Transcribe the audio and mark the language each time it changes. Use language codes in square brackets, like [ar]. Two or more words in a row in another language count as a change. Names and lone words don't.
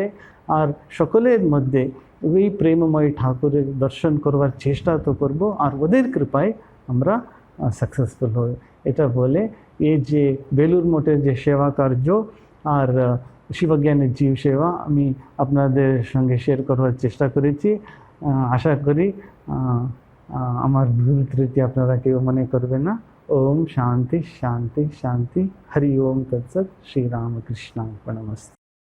[bn] আর সকলের মধ্যে ওই প্রেমময় ঠাকুরের দর্শন করবার চেষ্টা তো করব, আর ওদের কৃপায় আমরা সাকসেসফুল হব। এটা বলে এই যে বেলুর মঠের যে সেবা কার্য আর শিবজ্ঞানের জীব সেবা আমি আপনাদের সঙ্গে শেয়ার করবার চেষ্টা করেছি। আশা করি আমার ভুল ত্রুটি আপনারা কেউ মনে করবে না। [sa] ओम शांति शांति शांति। हरि ओम तत्सत। श्री रामकृष्णार्पणमस्तु।